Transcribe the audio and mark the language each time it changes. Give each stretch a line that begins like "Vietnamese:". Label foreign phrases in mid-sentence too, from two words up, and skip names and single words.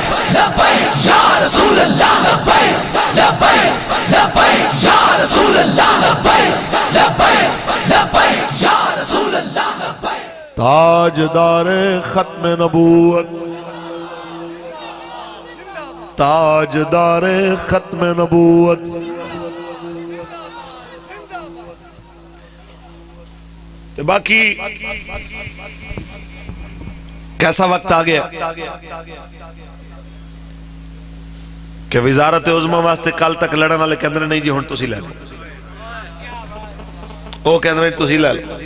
Arabic: لبيك يا رسول الله لبيك لبيك لبيك يا رسول الله لبيك لبيك لبيك يا رسول الله لبيك
Urdu: تاجدار ختم نبوت تاجدار ختم نبوت
Punjabi: ਤੋ ਬਾਕੀ ਕੈਸਾ ਵਕਤ ਆ ਗਿਆ ਕਿ ਵਜ਼ਾਰਤ ਉਜ਼ਮਾ ਵਾਸਤੇ ਕੱਲ੍ਹ ਤੱਕ ਲੜਨ ਵਾਲੇ ਕਹਿੰਦੇ ਨਹੀਂ ਜੀ ਹੁਣ ਤੁਸੀ ਲੈ ਲੋ, ਵੋ ਕਹਿੰਦੇ ਨਹੀਂ ਤੁਸੀ ਲੈ ਲੋ।